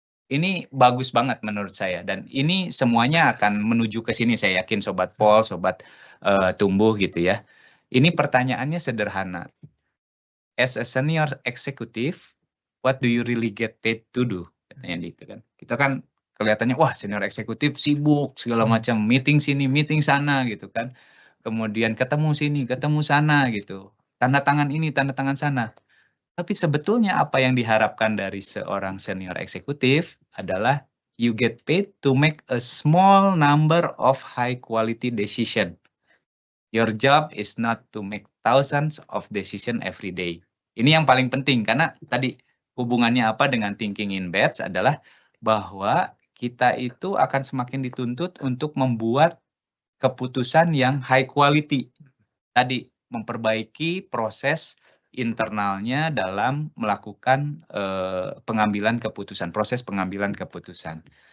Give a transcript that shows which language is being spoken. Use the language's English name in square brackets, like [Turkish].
[Indonesian] Ini bagus banget menurut saya, dan ini semuanya akan menuju ke sini, saya yakin Sobat Pol, Sobat Tumbuh gitu ya. Ini pertanyaannya sederhana. [English] As a senior executive, what do you really get paid to do? [Indonesian] Katanya gitu kan. Kita kan kelihatannya wah senior eksekutif sibuk segala macam, meeting sini, meeting sana gitu kan. Kemudian ketemu sini, ketemu sana gitu. Tanda tangan ini, tanda tangan sana. Tapi sebetulnya apa yang diharapkan dari seorang senior eksekutif adalah [English] you get paid to make a small number of high quality decision. Your job is not to make thousands of decision every day. [Indonesian] Ini yang paling penting, karena tadi hubungannya apa dengan thinking in batch adalah bahwa kita itu akan semakin dituntut untuk membuat keputusan yang high quality. Tadi memperbaiki proses internalnya dalam melakukan pengambilan keputusan, proses pengambilan keputusan.